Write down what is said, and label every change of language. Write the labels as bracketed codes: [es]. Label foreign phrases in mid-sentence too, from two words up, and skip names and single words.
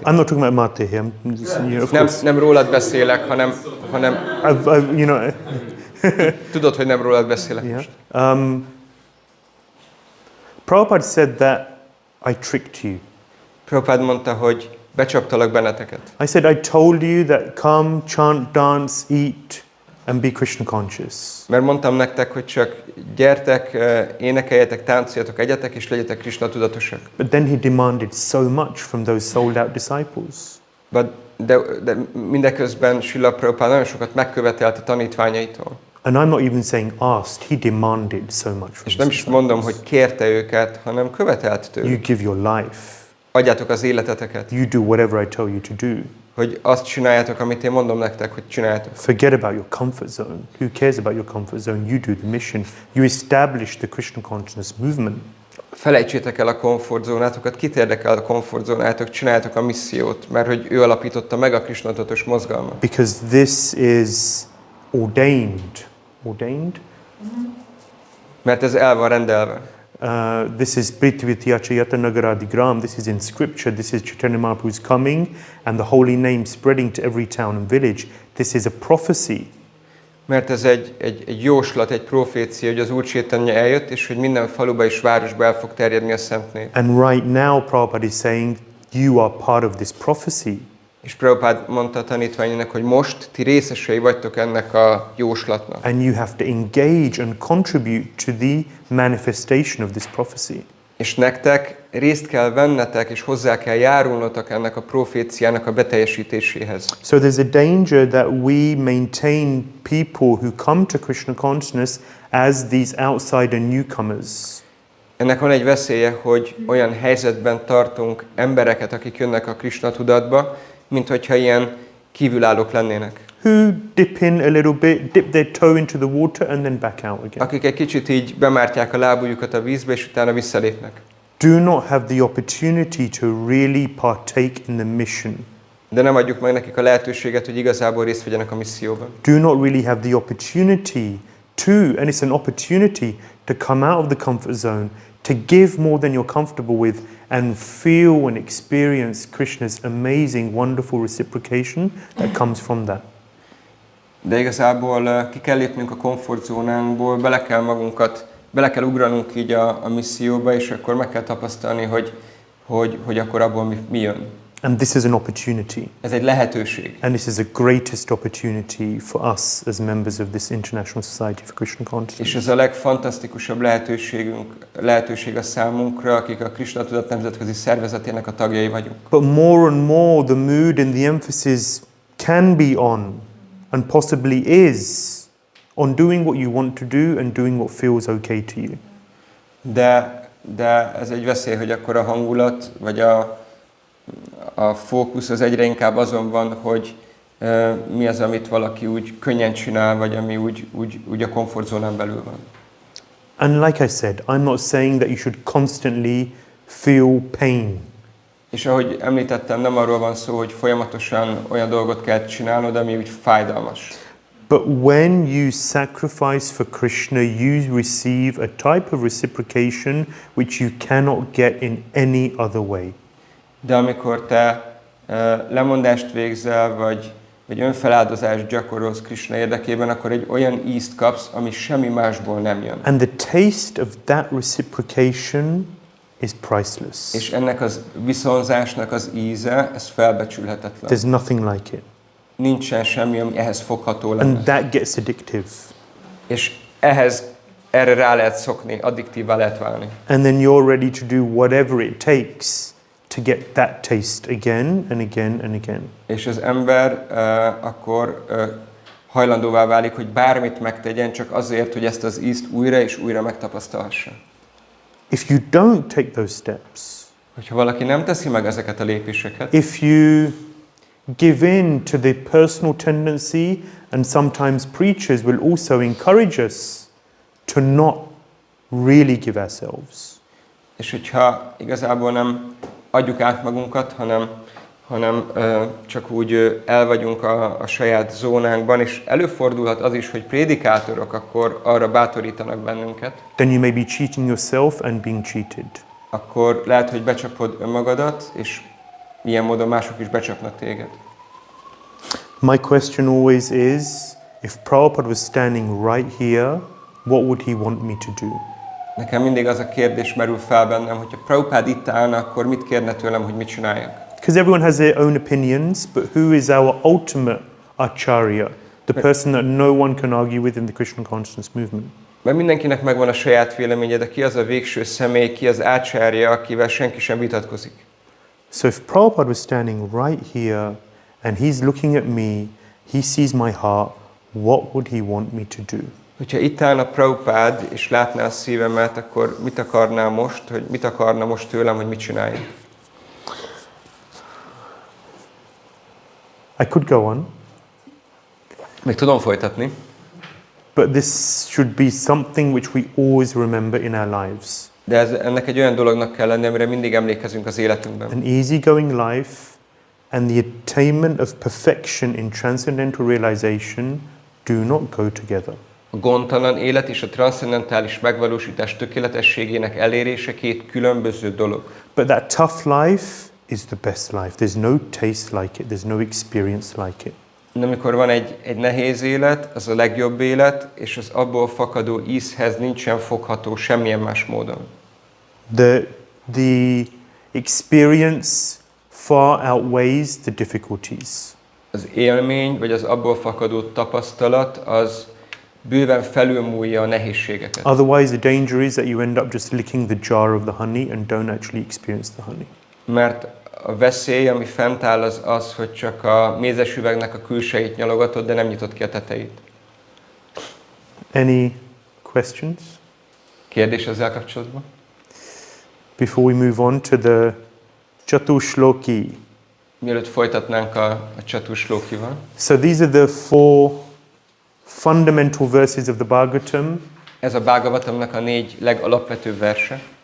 [en] I'm not talking about Mate here. [hu] Nem rólad beszélek, hanem [en] You know, [hu] tudod, hogy nem rólad beszélek [en] yeah. [hu] most. [en] Prabhupada said that I tricked you. [hu] Prabhupád mondta, hogy becsaptalak benneteket. [en] I said I told you that come, chant, dance, eat, and be Krishna conscious. [hu] Mert mondtam nektek, hogy csak gyertek, énekeljetek, táncoljatok, egyetek, és legyetek Krishna tudatosak. [en] But then he demanded so much from those sold out disciples. [hu] De mindeközben Srila Prabhupád nagyon sokat megkövetelt a tanítványaitól. [en] And I'm not even saying asked, he demanded so much from [hu] És nem is mondom, hogy kérte őket, hanem követelt [en] you [hu] tőlük. [en] give your life. [hu] Adjátok az életeteket. [en] You do whatever I tell you to do. [hu] Hogy azt csináljátok, amit én mondom nektek, hogy csináljátok. [en] Forget about your comfort zone. Who cares about your comfort zone? You do the mission. You establish the Krishna consciousness movement. [hu] Felejtsétek el a komfortzónátokat, kit érdekel a komfortzónátok, csináljátok a missziót, mert hogy ő alapította meg a Krishna tudatos mozgalmat. [en] Because this is ordained. Ordained? [hu] Mert ez el van rendelve. [en] This is Prithvityachayata Nagaradigram. This is in scripture. This is Chaitanya Mahaprabhu's coming and the holy name spreading to every town and village. This is a prophecy. [hu] Mert ez egy jóslat, egy profécia, hogy az Úr Chaitanya eljött, és hogy minden faluba és városba el fog terjedni a szent név. [en] And right now Prabhupada is saying you are part of this prophecy. [hu] És Prabhupád mondta a tanítványainak, hogy most ti részesei vagytok ennek a jóslatnak. [en] And you have to engage and contribute to the manifestation of this prophecy. [hu] És nektek részt kell vennetek, és hozzá kell járulnotok ennek a proféciának a beteljesítéséhez. [en] So there's a danger that we maintain people who come to Krishna consciousness as these outsider newcomers. [hu] Ennek van egy veszélye, hogy olyan helyzetben tartunk embereket, akik jönnek a Krishna tudatba, mint hogyha ilyen kívülállók lennének. [en] Who dip in a little bit, dip their toe into the water and then back out again. [hu] Akik egy kicsit így bemártják a lábujjukat a vízbe, és utána visszalépnek. [en] Do not have the opportunity to really partake in the mission. [hu] De nem adjuk meg nekik a lehetőséget, hogy igazából részt vegyenek a misszióban. [en] Do not really have the opportunity to, and it's an opportunity to come out of the comfort zone, to give more than you're comfortable with, and feel and experience Krishna's amazing, wonderful reciprocation that comes from that. [hu] De igazából ki kell lépnünk a komfortzónánkból, bele kell ugranunk így a misszióba, és akkor meg kell tapasztalni, hogy akkor abból mi jön. [en] And this is an opportunity. [hu] Ez egy lehetőség. [en] And this is the greatest opportunity for us as members of this International Society for Krishna Consciousness. [hu] És ez a legfantasztikusabb lehetőség a számunkra, akik a Krishna Tudat Nemzetközi Szervezetének a tagjai vagyunk. [en] But more and more the mood and the emphasis can be on, and possibly is, on doing what you want to do and doing what feels okay to you. [hu] De ez egy veszély, hogy akkor a hangulat, vagy a fókusz az egyre inkább azon van, hogy mi az, amit valaki úgy könnyen csinál, vagy ami úgy a komfortzónán belül van. [en] And like I said, I'm not saying that you should constantly feel pain. [hu] És ahogy említettem, nem arról van szó, hogy folyamatosan olyan dolgot kell csinálnod, ami úgy fájdalmas. [en] But when you sacrifice for Krishna, you receive a type of reciprocation which you cannot get in any other way. [hu] De amikor te lemondást végzel, vagy önfeláldozást gyakorolsz Krishna érdekében, akkor egy olyan ízt kapsz, ami semmi másból nem jön. [en] And the taste of that reciprocation is priceless. [hu] És ennek az viszonzásnak az íze, ez felbecsülhetetlen. [en] There's nothing like it. [hu] Nincsen semmi, ami ehhez fogható lenne. [en] And that gets addictive. [hu] És erre rá lehet szokni, addiktívvá lehet válni. [en] And then you're ready to do whatever it takes to get that taste again and again and again. [hu] És az ember akkor hajlandóvá válik, hogy bármit megtegyen, csak azért, hogy ezt az ízt újra és újra megtapasztalhassa. [en] If you don't take those steps, [hu] hogyha valaki nem teszi meg ezeket a lépéseket, [en] if you give in to the personal tendency, and sometimes preachers will also encourage us to not really give ourselves. [hu] És hogyha igazából nem adjuk át magunkat, hanem csak úgy el vagyunk a saját zónánkban, és előfordulhat az is, hogy prédikátorok akkor arra bátorítanak bennünket. [en] Then you may be cheating yourself and being cheated. [hu] Akkor lehet, hogy becsapod önmagadat, és ilyen módon mások is becsapnak téged. [en] My question always is, if Prabhupada was standing right here, what would he want me to do? [hu] Nekem mindig az a kérdés merül fel bennem, hogyha Prabhupada itt állna, akkor mit kérne tőlem, hogy mit csináljak? [en] Because everyone has their own opinions, but who is our ultimate acharya? The person that no one can argue with in the Krishna consciousness movement. [hu] Mert mindenkinek megvan a saját véleménye, de ki az a végső személy, ki az ácsárja, akivel senki sem vitatkozik. [en] So if Prabhupada was standing right here and he's looking at me, he sees my heart, what would he want me to do? [hu] Hogyha itt állna Prabhupada és látná a szívemet, akkor mit akarná most, hogy mit akarna most tőlem, hogy mit csináljak? [en] I could go on. [hu] Még tudom folytatni. [en] But this should be something which we always remember in our lives. [hu] De ennek egy olyan dolognak kell lenni, amire mindig emlékezünk az életünkben. [en] An easygoing life and the attainment of perfection in transcendental realization do not go together. [hu] A gondtalan élet és a transzcendentális megvalósítás tökéletességének elérése két különböző dolog. [en] But that tough life is the best life. There's no taste like it. There's no experience like it. [hu] De amikor van egy nehéz élet, az a legjobb élet, és az abból fakadó ízhez nincsen fogható semmilyen más módon. [en] The experience far outweighs the difficulties. [hu] Az élmény, vagy az abból fakadó tapasztalat, az bőven felülmúlja a nehézségeket. [en] Otherwise, the danger is that you end up just licking the jar of the honey and don't actually experience the honey. [hu] Mert a veszély, ami fent áll, az, hogy csak a mézes üvegnek a külsejét nyalogatod, de nem nyitod ki a tetejét. [en] Any questions? [hu] Kérdés ezzel kapcsolatban? [en] Before we move on to the Chatushloki. [hu] Mielőtt folytatnánk a Chatushlokival. [en] So these are the 4 fundamental verses of the Bhagavatam. [hu] Ez a Bhagavatamnak a 4 legalapvetőbb verse.